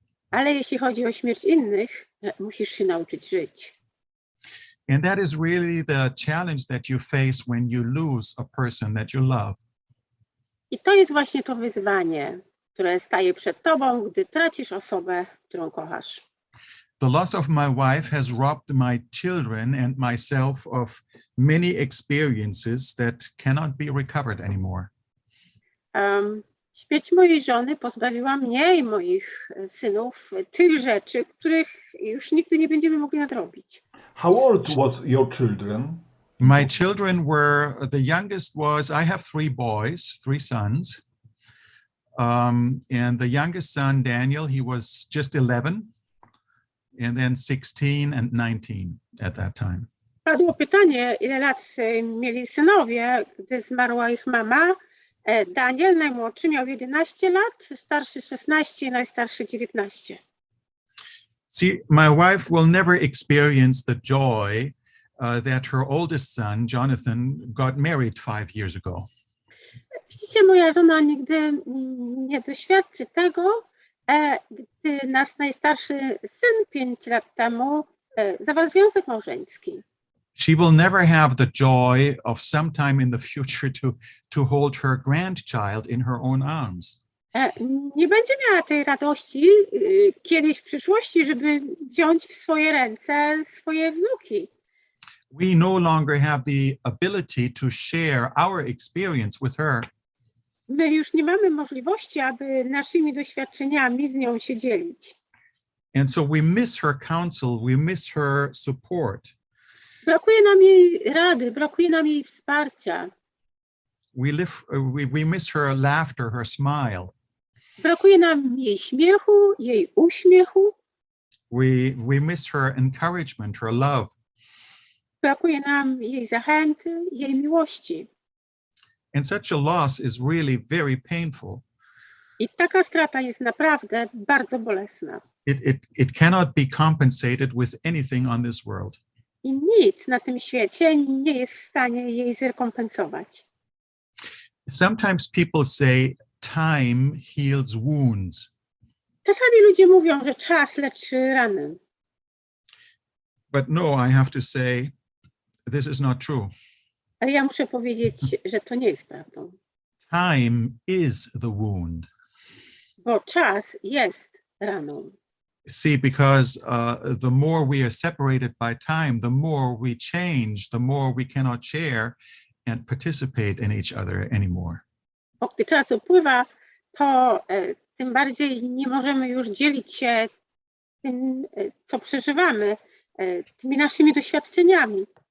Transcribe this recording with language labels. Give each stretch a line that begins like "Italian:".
Polish: Ale jeśli chodzi o śmierć innych, musisz się nauczyć żyć.
English: And that is really the challenge that you face when you lose a person that you love.
Polish: I to jest właśnie to wyzwanie, które staje przed tobą, gdy tracisz osobę, którą kochasz.
English: The loss of my wife has robbed my children and myself of many experiences that cannot be recovered anymore.
Polish: Śmierć mojej żony pozbawiła mnie i moich synów tych rzeczy, których już nigdy nie będziemy mogli nadrobić.
English: How old was your children? My children were, the youngest was, I have 3 boys, 3 sons. And the youngest son, Daniel, he was just 11, and then 16 and 19 at that time.
Polish: Padło pytanie, ile lat mieli synowie, gdy zmarła ich mama. Daniel, najmłodszy, miał 11 lat, starszy 16, najstarszy 19.
English: See, my wife will never experience the joy that her oldest son, Jonathan, got married 5 years ago.
Polish: Widzicie, moja żona nigdy nie doświadczy tego, Gdy nasz najstarszy syn 5 lat temu zawarł związek małżeński.
English: She will never have the joy of sometime in the future to hold her grandchild in her own arms.
Polish: Nie będzie miała tej radości kiedyś w przyszłości, żeby wziąć w swoje ręce swoje wnuki.
English: We no longer have the ability to share our experience with her.
Polish: My już nie mamy możliwości, aby naszymi doświadczeniami z nią się dzielić.
English: And so we miss her counsel, we miss her support.
Polish: Brakuje nam jej rady, brakuje nam jej wsparcia.
English: We miss her laughter, her smile.
Polish: Brakuje nam jej śmiechu, jej uśmiechu.
English: We miss her encouragement, her love.
Polish: Brakuje nam jej zachęty, jej miłości.
English: And such a loss is really very painful.
Polish: I taka strata jest naprawdę bardzo bolesna.
English: It cannot be compensated with anything on this world.
Polish: I nic na tym świecie nie jest w stanie jej zrekompensować.
English: Sometimes people say time heals wounds.
Polish: Czasami ludzie mówią, że czas leczy rany.
English: But no, I have to say this is not true.
Polish: Ale ja muszę powiedzieć, że to nie jest prawdą.
English: Time is the wound.
Polish: Bo czas jest raną.
English: See, because the more we are separated by time, the more we change, the more we cannot share and participate in each other anymore.
Polish: Bo gdy czas upływa, to tym bardziej nie możemy już dzielić się tym, co przeżywamy, tymi naszymi doświadczeniami.